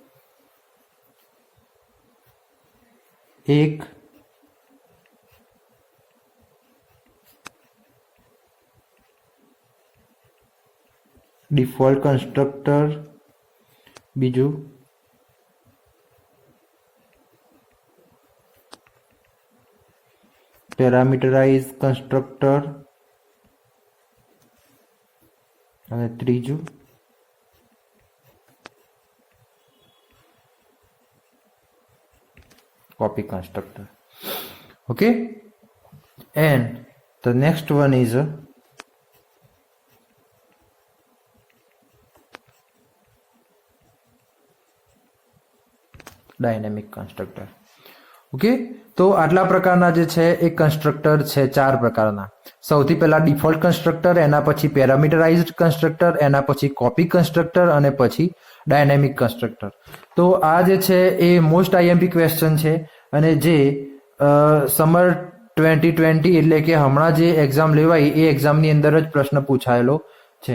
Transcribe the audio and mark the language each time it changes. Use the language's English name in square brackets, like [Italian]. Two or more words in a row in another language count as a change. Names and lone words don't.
[English] एक default constructor, [Gujarati] बीजू [English] parameterize constructor [Gujarati] અને ત્રીજું [English] copy constructor. Okay, and the next one is a dynamic constructor. [Gujarati] ઓકે, તો આટલા પ્રકારના જે છે એ કન્સ્ટ્રક્ટર છે 4 પ્રકારના. સૌથી પહેલા [English] default constructor, [Gujarati] એના પછી [English] parameterized constructor, [Gujarati] એના પછી [English] copy constructor [Gujarati] અને પછી [English] dynamic constructor. [Gujarati] તો આ જે છે એ [English] most IMP question [Gujarati] છે અને જે સમર 2020 એટલે કે હમણાં જે એક્ઝામ લેવાઈ એ એક્ઝામની અંદર જ પ્રશ્ન પૂછાયેલો છે.